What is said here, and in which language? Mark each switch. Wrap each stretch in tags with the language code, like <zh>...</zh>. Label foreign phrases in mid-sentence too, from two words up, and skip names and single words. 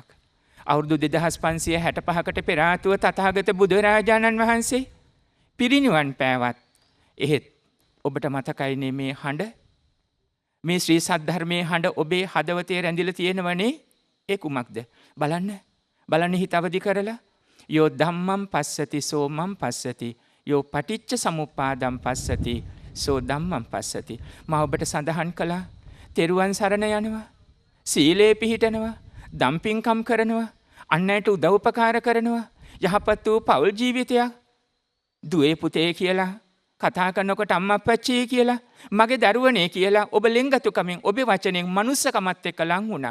<si>අවුරුදු 2565කට පෙර ආතුව තථාගත බුදුරජාණන් වහන්සේ පිරිනිවන් පෑවත් එහෙත් ඔබට මතකයිනේ මේ හඬ, මේ ශ්‍රී සද්ධර්මයේ හඬ ඔබේ හදවතේ රැඳිලා තියෙනවනේ. ඒ කුමක්ද? බලන්න හිත අවදි කරලා.</si> <pi>යෝ ධම්මං පස්සති සෝ මං පස්සති යෝ පටිච්ච සමුප්පාදං පස්සති සෝ ධම්මං පස්සති.</pi> <si>මා ඔබට සඳහන් කළා තෙරුවන් සරණ යනවා, සීලේ පිහිටනවා, දම්පින්කම් කරනවා, අන් අයට උදව් උපකාර කරනවා, යහපත් වූ පෞල් ජීවිතයක්, දුවේ පුතේ කියලා කතා කරනකොට අම්මා අප්පච්චි කියලා, මගේ දරුවනේ කියලා ඔබ ලෙන්ගතුකමින් ඔබේ වචනෙන් මනුස්සකමත් එක්ක ලං වුණා.</si>